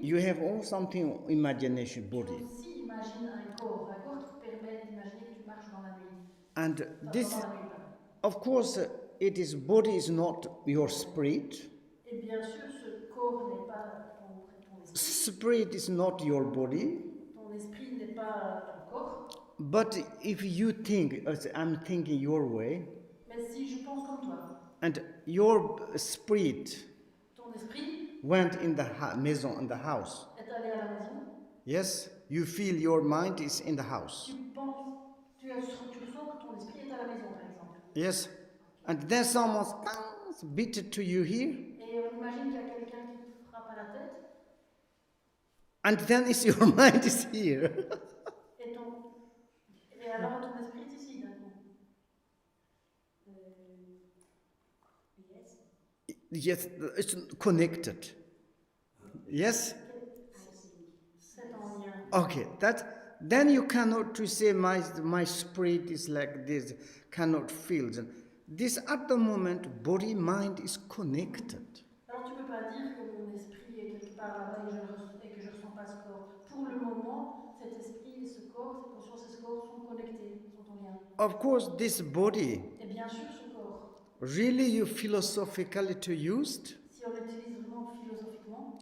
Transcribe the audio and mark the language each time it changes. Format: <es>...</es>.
<en>You have all something imagination body.</en> <fr>Tu aussi imagines un corps qui te permet d'imaginer que tu marches dans la nuit.</fr> <en>And this, of course, it is body is not your spirit.</en> <fr>Et bien sûr, ce corps n'est pas ton esprit.</fr> <en>Spirit is not your body.</en> <fr>Ton esprit n'est pas ton corps.</fr> <en>But if you think, as I'm thinking your way.</en> <fr>Mais si je pense comme toi.</fr> <en>And your spirit.</en> <fr>Ton esprit.</fr> <en>Went in the maison, in the house.</en> <fr>Est allé à la maison.</fr> <en>Yes, you feel your mind is in the house.</en> <fr>Tu ressens que ton esprit est à la maison, par exemple.</fr> <en>Yes, and then someone beat to you here.</en> <fr>Et on imagine qu'il y a quelqu'un qui te frappe à la tête.</fr> <en>And then is your mind is here.</en> <fr>Et alors ton esprit est ici d'un coup.</fr> <en>Yes, it's connected. Yes.</en> <fr>C'est en lien.</fr> <en>Okay, then you cannot to say my spirit is like this, cannot feel. This at the moment, body mind is connected.</en> <fr>Alors tu peux pas dire que mon esprit est quelque part là-bas et que je ressens pas ce corps. Pour le moment, cet esprit et ce corps, cette conscience et ce corps sont connectés, sont en lien.</fr> <en>Of course, this body.</en> <fr>Et bien sûr, ce corps.</fr> <en>Really, you philosophically to used.</en> <fr>Si on l'utilise vraiment philosophiquement.</fr>